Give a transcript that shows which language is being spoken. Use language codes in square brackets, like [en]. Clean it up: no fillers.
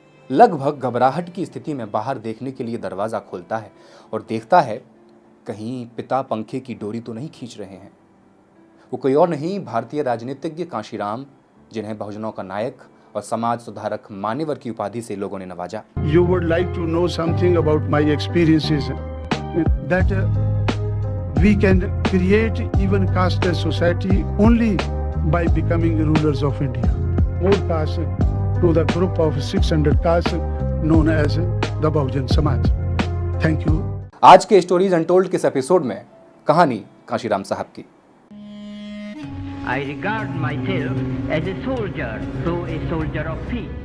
[hi] लगभग घबराहट की स्थिति में बाहर देखने के लिए दरवाज़ा खोलता है और देखता है कहीं पिता पंखे की डोरी तो नहीं खींच रहे हैं। वो कोई और नहीं, भारतीय राजनीतिज्ञ कांशीराम, जिन्हें बहुजनों का नायक और समाज सुधारक मान्यवर की उपाधि से लोगों ने नवाजा। [en] You would like to know something about my experiences that we can create even casteless society only by becoming rulers of India. More caste to the group of 600 castes known as the Bahujan Samaj. Thank you. [hi] आज के stories untold के इस episode में कहानी कांशीराम साहब की। [en] I regard myself as a soldier, though a soldier of peace.